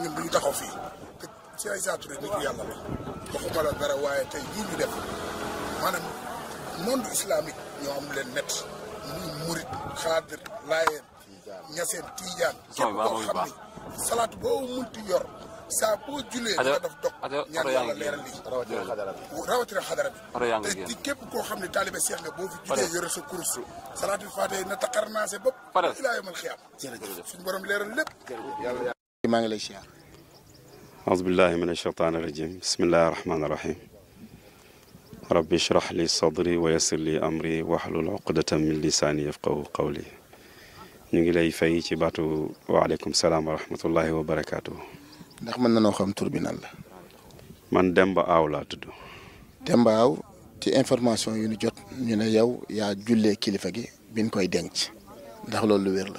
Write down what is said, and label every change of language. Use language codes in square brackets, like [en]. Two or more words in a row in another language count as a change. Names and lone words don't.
[wo] ñun duñ taxaw fii te ci ay saatu rek nit ku yàlla la waxuma la dara waaye tey jii ñu def maanaam [fr] monde islamique [wo] ñoo am leen net muy murit xaadir laayeen ñaseen tiijaan képp koo xam ni salaatu boo munti yor saa boo julee nga def dog ñaan yàlla leeral lii rawatina xadara bi te ci képp koo xam ne taalibe seex nga boo fi julee yore sa kurus salaatul faatee na taqar naase bopp [ar] إلى يوم القيامة [wo] suñu borom leeral lépp maa ngi lay siyaar. [ar] أعوذ بالله من الشيطان الرجيم بسم الله الرحمن الرحيم ربي اشرح لي صدري ويسر لي أمري واحلل عقدة من لساني يفقهوا قولي [wo] ñu ngi lay fay ci baatu [ar] وعليكم السلام ورحمة الله وبركاته. [wo] ndax mën na noo xam tur bi nan la. man Demba Aw laa tudd. Demba Aw ci information yu ñu jot ñu ne yow yaa jullee kilifa gi biñ koy denc ndax loolu lu wér la.